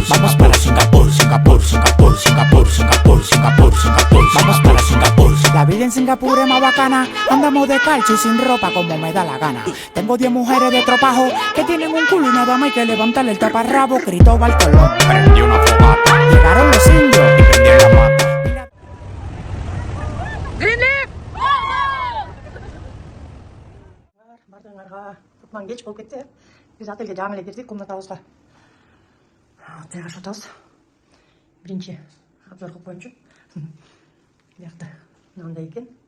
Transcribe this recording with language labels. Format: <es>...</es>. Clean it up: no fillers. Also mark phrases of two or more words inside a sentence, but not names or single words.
<es>Vamos para Singapur, Singapur, Singapur, Singapur, Singapur, Singapur, Singapur. Vamos para Singapur. La vida en Singapur es más bacana. Andamos descalzo y sin ropa como me da la gana. Tengo 10 mujeres de tropajo que tienen un culo y nada más hay que levantarle el taparrabo. Cristóbal Colón prendió una fogata. Llegaron los indios y prendieron la mata.</es> <ky>Бардыңарга кутман кеч болуп кетти. Биз отельге жаңы эле кирдик, комнатабызга жайгашып атабыз. Биринчи обзор кылып коеюнчу. Биякта мынандай экен.</ky>